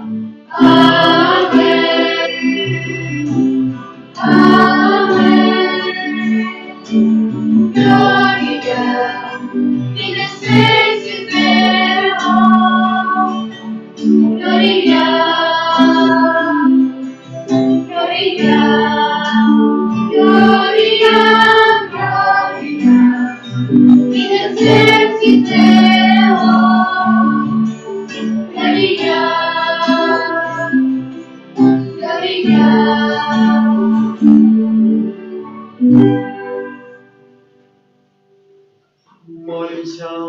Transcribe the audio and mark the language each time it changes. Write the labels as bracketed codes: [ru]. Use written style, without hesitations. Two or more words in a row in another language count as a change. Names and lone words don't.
[be] Аминь. Аминь. [la] Gloria, in necessiteo, Gloria, Gloria, Gloria, Gloria, in necessiteo, Gloria, Gloria. [be] Молимся.